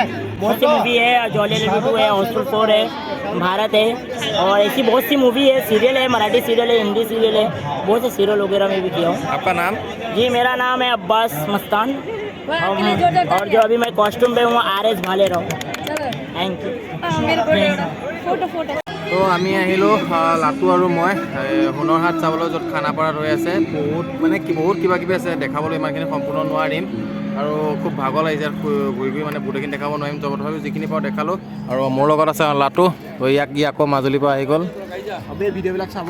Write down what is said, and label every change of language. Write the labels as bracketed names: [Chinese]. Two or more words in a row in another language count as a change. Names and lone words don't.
[Hindi] बहुत सी मूवी है, जॉली 2 है, हाउसफुल 4 है, भारत है, और ऐसी बहुत सी मूवी है, सीरियल है, मराठी सीरियल है, हिंदी सीरियल है, बहुत से सीरियल वगैरह में भी किया हूँ। आपका नाम? जी मेरा नाम है अब्बास मस्तान, और जो अभी मैं कॉस्ट्यूम पे हूँ RS भाले राव। [English] thank you. [Assamese] তো আমি আহিলোঁ লাটু আৰু মই হুনৰ হাট চাবলৈ, য'ত খানাপাৰাত হৈ আছে। বহুত কিবা কিবি আছে, দেখাবলৈ ইমানখিনি সম্পূৰ্ণ নোৱাৰিম আৰু খুব ভাগৰ লাগিছে ঘূৰি মানে গোটেইখিনি দেখাব নোৱাৰিম। তথাপিও যিখিনি পাওঁ দেখালোঁ। আৰু মোৰ লগত আছে লাটু, ইয়াক আকৌ মাজুলীৰ পৰা আহি গ'ল, ভিডিঅ'বিলাক চাব।